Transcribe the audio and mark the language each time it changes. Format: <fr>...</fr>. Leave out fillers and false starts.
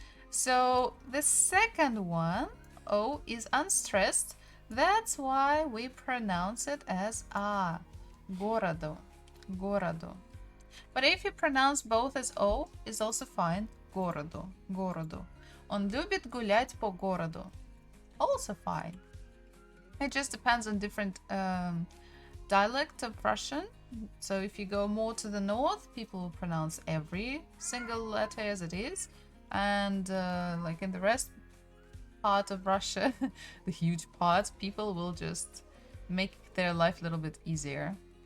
<en>So the second one, O, is unstressed. That's why we pronounce it as A.</en> <ru>Городу. Городу.</ru> <en>But if you pronounce both as O, it's also fine.</en> <ru>Городу. Городу. Он любит гулять по городу.</ru> <en>Also fine. It just depends on different dialect of Russian. So if you go more to the north, people will pronounce every single letter as it is. And like in the rest part of Russia, the huge part, people will just make their life a little bit easier.</en>